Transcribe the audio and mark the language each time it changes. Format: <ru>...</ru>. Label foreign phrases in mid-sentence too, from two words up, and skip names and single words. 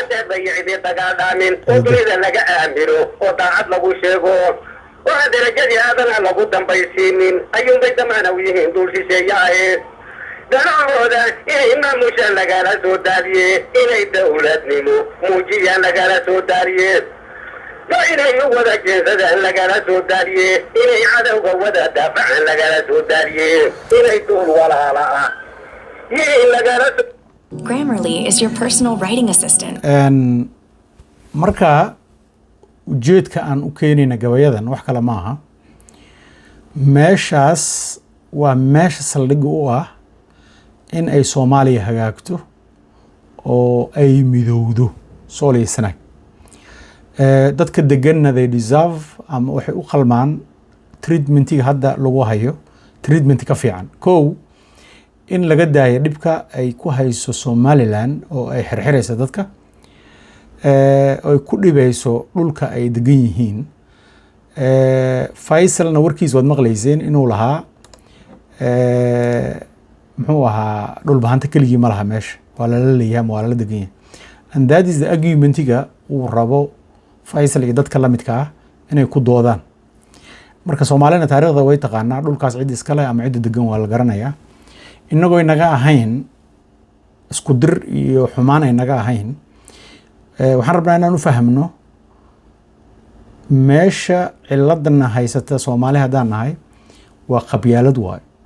<so>cidi dagaal dhaamin oo dunida laga aamino oo daacad lagu sheego oo aan derajadii aadana lagu dambaysiinin ayuunbay damaana u yihiin duul shisheeyahe danahooda inay maamushaan lagala soo daaliye inay dawladnimo muujiyaan lagala soo daaliye waa inay u wada jeensadaan lagala soo daaliye inay cadowga wada daafacaan lagala soo daaliye inay duul walaala ah yihiin lagala soo</so> <en>Grammarly is your personal writing assistant.</en> <so>marka ujeedka aan u keenayna gabayadan wax kale ma aha meeshaas waa meesha saldhigga u ah in ay soomaaliya hagaagto oo ay midowdo sool iyo sanaag dadka deganna</so> <en>they deserve</en> <so>ama waxay u qalmaan treatmentiga hadda lagu hayo treatment ka fiican kow in laga daayo dhibka ay ku hayso somaliland oo ay xirxiraysa dadka ay ku dhibayso dhulka ay degan yihiin faisalna warkiis waad maqlayseen inuu lahaa muxuu ahaa dhulbahanta keligii ma laha meesha waa lala leeyahay ama waa lala degan yahay</so> <en>and that is the</en> <so>argumentiga uu rabo faisal iyo dadka la midka ah inay ku doodaan marka soomaalina taariikhda way taqaanaa dhulkaas cid iskale ama cidda degan waa la garanayaa inagoo inaga ahayn isku dir iyo xumaan ay naga ahayn waxaan rabnaa inaan u fahmno meesha ciladana haysata Soomaali haddaan nahay waa qabyaalad waay.</so>